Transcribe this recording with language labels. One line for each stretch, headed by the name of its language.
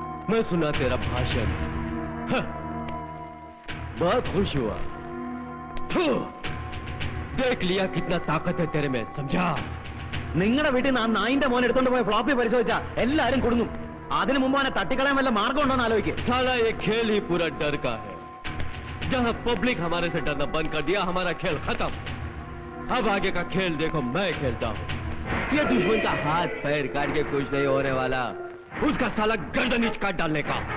Hindi: मैं सुना तेरा भाषण, बहुत खुश हुआ. देख लिया कितना ताकत है तेरे में, समझा?
Malayalam: നിങ്ങളുടെ വീട്ടിൽ നിന്ന് ആ നായിന്റെ മോൻ എടുത്തോണ്ട് പോയ ഫ്ലോപ്പി പരിശോധിച്ചാ എല്ലാരും കൊടുങ്ങും. അതിനു മുമ്പ് അവനെ തട്ടിക്കളയാൻ വല്ല മാർഗം ഉണ്ടോന്ന് ആലോചിക്കും.
Hindi: साला ये खेल ही पूरा डर का है. जहां पब्लिक हमारे से डरना बंद कर दिया, हमारा खेल खत्म. अब आगे का खेल देखो मैं खेलता हूं. ये दुश्मन का हाथ पैर काट के कुछ नहीं होने वाला, उसका साला गर्दन ही काट डालने का.